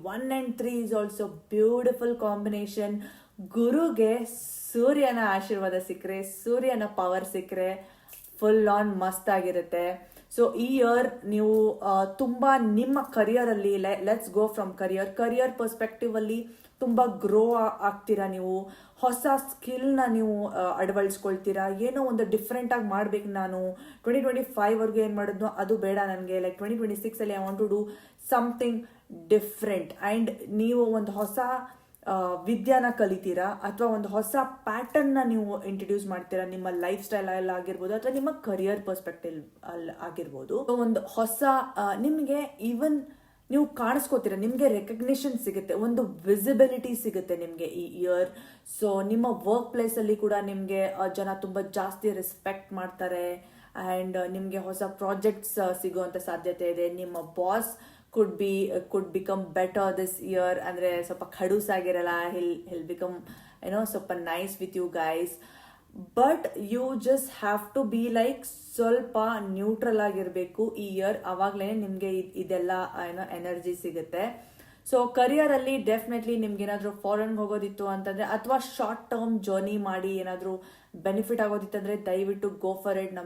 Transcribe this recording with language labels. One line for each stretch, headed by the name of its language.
English: 1 and 3 is also beautiful combination.
Kannada: ಗುರುಗೆ ಸೂರ್ಯನ ಆಶೀರ್ವಾದ ಸಿಕ್ಕರೆ, ಸೂರ್ಯನ ಪವರ್ ಸಿಕ್ಕರೆ ಫುಲ್ ಆನ್ ಮಸ್ತ್ ಆಗಿರುತ್ತೆ. ಸೊ ಈ ಇಯರ್ ನೀವು ತುಂಬಾ ನಿಮ್ಮ ಕರಿಯರ್ ಅಲ್ಲಿ, let's go from career perspective ಅಲ್ಲಿ ತುಂಬ ಗ್ರೋ ಆಗ್ತೀರಾ, ನೀವು ಹೊಸ ಸ್ಕಿಲ್ನ ನೀವು ಅಳವಡಿಸ್ಕೊಳ್ತೀರಾ. ಏನೋ ಒಂದು ಡಿಫ್ರೆಂಟಾಗಿ ಮಾಡ್ಬೇಕು ನಾನು 2025ವರ್ಗೂ ಏನು ಮಾಡಿದ್ನೋ ಅದು ಬೇಡ ನನಗೆ, like 2026ಅಲ್ಲಿ
English: I want to do something different.
Kannada: And ನೀವು ಒಂದು ಹೊಸ ವಿದ್ಯಾನ ಕಲಿತೀರಾ, ಅಥವಾ ಒಂದು ಹೊಸ ಪ್ಯಾಟರ್ನ್ನ ನೀವು ಇಂಟ್ರಡ್ಯೂಸ್ ಮಾಡ್ತೀರಾ ನಿಮ್ಮ ಲೈಫ್ ಸ್ಟೈಲ್ ಅಲ್ಲಿ ಆಗಿರ್ಬೋದು, ಅಥವಾ ನಿಮ್ಮ ಕರಿಯರ್ ಪರ್ಸ್ಪೆಕ್ಟಿವ್ ಅಲ್ಲಿ ಆಗಿರ್ಬೋದು. ಒಂದು ಹೊಸ ನಿಮಗೆ ಈವನ್ ನೀವು ಕಾಣಿಸ್ಕೋತೀರ, ನಿಮಗೆ ರೆಕಗ್ನಿಷನ್ ಸಿಗುತ್ತೆ, ಒಂದು ವಿಸಿಬಿಲಿಟಿ ಸಿಗುತ್ತೆ ನಿಮಗೆ ಈ ಇಯರ್. ಸೊ ನಿಮ್ಮ ವರ್ಕ್ ಪ್ಲೇಸಲ್ಲಿ ಕೂಡ ನಿಮಗೆ ಜನ ತುಂಬ ಜಾಸ್ತಿ ರೆಸ್ಪೆಕ್ಟ್ ಮಾಡ್ತಾರೆ. ಆ್ಯಂಡ್ ನಿಮಗೆ ಹೊಸ ಪ್ರಾಜೆಕ್ಟ್ಸ್ ಸಿಗುವಂಥ ಸಾಧ್ಯತೆ ಇದೆ. ನಿಮ್ಮ
English: Boss could become better this year.
Kannada: ಅಂದರೆ ಸ್ವಲ್ಪ ಖಡೂಸಾಗಿರಲ್ಲ,
English: he'll become
Kannada: ಸ್ವಲ್ಪ
English: Nice with you guys. But you just have to be like
Kannada: ಸ್ವಲ್ಪ
English: neutral
Kannada: ಆಗಿರಬೇಕು ಈ
English: Year.
Kannada: ಅವಾಗಲೇ ನಿಮಗೆ ಇದೆಲ್ಲ ಎನರ್ಜಿ ಸಿಗುತ್ತೆ. ಸೊ ಕರಿಯರಲ್ಲಿ ಡೆಫಿನೆಟ್ಲಿ ನಿಮ್ಗೆ ಏನಾದರೂ ಫಾರಿನ್ಗೆ ಹೋಗೋದಿತ್ತು ಅಂತಂದರೆ, ಅಥವಾ ಶಾರ್ಟ್ ಟರ್ಮ್ ಜರ್ನಿ ಮಾಡಿ ಏನಾದರೂ ಬೆನಿಫಿಟ್ ಆಗೋದಿತ್ತಂದರೆ ದಯವಿಟ್ಟು
English: Go for it.